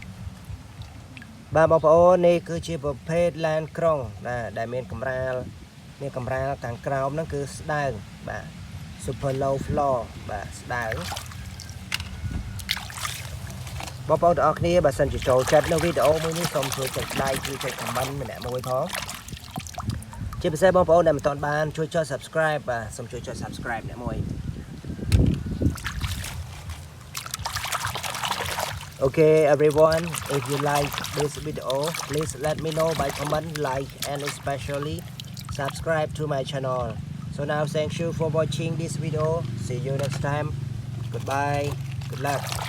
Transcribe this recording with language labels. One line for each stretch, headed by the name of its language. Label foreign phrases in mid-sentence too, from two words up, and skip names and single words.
Khmer: បាទបងប្អូននេះគឺជាប្រភេទឡានក្រុងដែលមានកម្រាលនេះកម្រាលខាងក្រោមហ្នឹងគឺស្ដើងបាទ
English: super low floor
Khmer: បាទស្ដើងបងប្អូនទាំងអស់គ្នាបើសិនជាចូលចិត្តនៅវីដេអូមួយនេះសូមជួយចុច like ជួយចុច comment ម្នាក់មួយផងជាពិសេសបងប្អូនដែលមិនទាន់បានជួយចុច subscribe បាទសូមជួយចុច subscribe ម្នាក់មួយ
English: Okay everyone, if you like this video, please let me know by comment, like and especially subscribe to my channel. So now thank you for watching this video. See you next time. Goodbye. Good luck.